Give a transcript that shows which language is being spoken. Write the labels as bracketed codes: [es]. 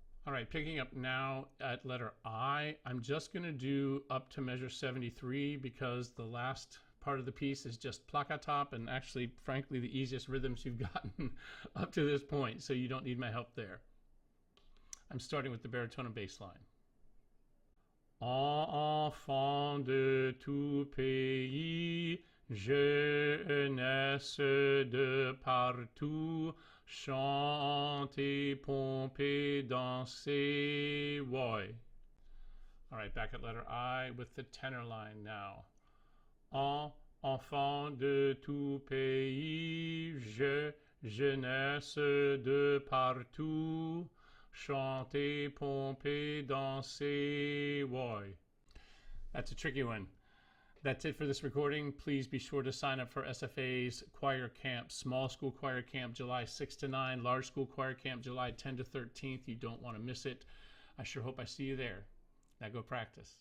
[en] All right, picking up now at letter I, I'm just going to do up to measure 73 because the last part of the piece is just plakatap, and actually, frankly, the easiest rhythms you've gotten up to this point, so you don't need my help there. I'm starting with the baritone and bass line. [fr] Enfants de tout pays, jeunesse de partout, chanter, pomper, danser, woi. [en] All right, back at letter I with the tenor line now. [fr] Enfants de tout pays, jeunesse de partout, chanter, pomper, danser, woi. [en] That's a tricky one. That's it for this recording. Please be sure to sign up for SFA's choir camp, small school choir camp, July 6 to 9, large school choir camp, July 10 to 13th. You don't want to miss it. I sure hope I see you there. Now go practice.